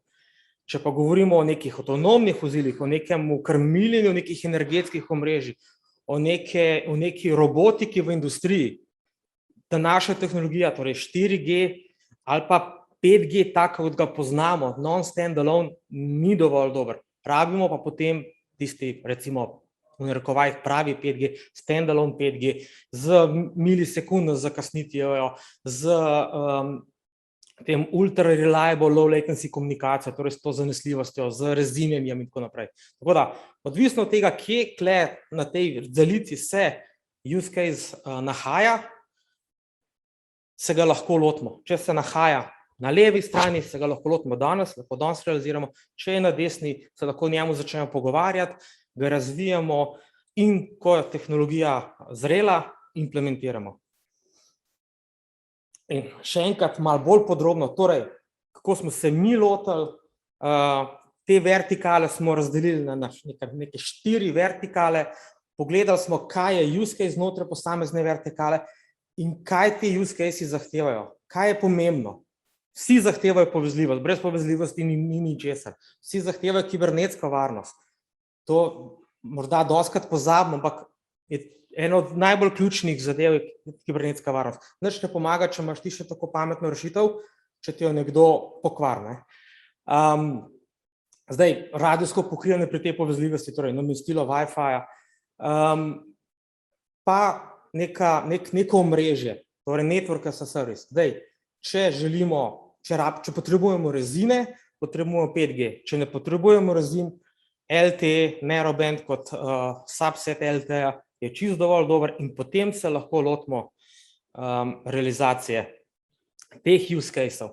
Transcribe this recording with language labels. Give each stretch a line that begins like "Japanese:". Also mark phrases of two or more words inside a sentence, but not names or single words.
Slovenian: Če pa govorimo o nekih avtonomnih vozilih, o nekem krmiljenju nekih energetskih omrežij, o neki robotiki v industriji, današnja tehnologija, torej 4G ali pa 5G, tako kot ga poznamo, non-standalone, ni dovolj dober. Rabimo pa potem tisti, recimo, v narekovajih pravi 5G, standalone 5G, z milisekundno zakasnitvijo, z tem
English: ultra reliable low latency
Slovenian: komunikacijo, torej s to zanesljivostjo, z rezinjenjem in tako naprej. Tako da, odvisno od tega, kje kle na tej zalici se
English: use case
Slovenian: nahaja, se ga lahko lotimo. Če se nahaja na levi strani, se ga lahko lotimo danes, lahko danes realiziramo, če je na desni, se lahko njemu začnemo pogovarjati, ga razvijamo in ko je tehnologija zrela, implementiramo. In še enkrat malo bolj podrobno, torej, kako smo se mi lotili, te vertikale smo razdelili na neke 4 vertikale, pogledali smo, kaj je
English: use case
Slovenian: znotraj posamezne vertikale in kaj ti
English: use case
Slovenian: zahtevajo, kaj je pomembno. Vsi zahtevajo povezljivost, brez povezljivosti ni ničesar. Vsi zahtevajo kibernetsko varnost. To morda dostikrat pozabimo, ampak je eno od najbolj ključnih zadev je kibernetska varnost. Nič ne pomaga, če imaš ti še tako pametno rešitev, če ti jo nekdo pokvari. Zdaj, radijsko pokrivanje pri tej povezljivosti, torej namestilo Wi-Fi-ja, pa neko omrežje, torej
English: network as a service.
Slovenian: Zdaj, če potrebujemo rezine, potrebujemo 5G. Če ne potrebujemo rezin, LTE, narrowband kot subset LTE je čisto dovolj dober in potem se lahko lotimo realizacije teh
English: use caseov.